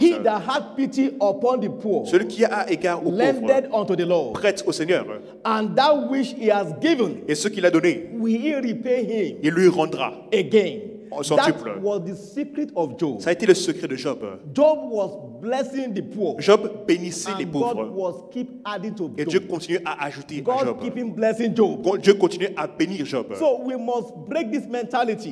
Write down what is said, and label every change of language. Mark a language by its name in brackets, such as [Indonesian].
[English] He that hath pity upon the poor, [French] celui qui a égard aux [English] lendeth [French] pauvres, [English] unto the Lord, [French] prête au Seigneur. [English] And that which he has given, [French] et ce qu'il a donné, [English] will he repay him, [French] il lui rendra [English] again. That was the secret of Job. [French] Ça a été le secret de Job. [English] Job was blessing the poor. [French] Job bénissait les pauvres. [English] God was keep adding to [French] et Dieu continue à ajouter [English] God [French] à Job. [English] Keep him blessing Job. [French] Dieu continue à bénir Job. [English] So we must break this mentality.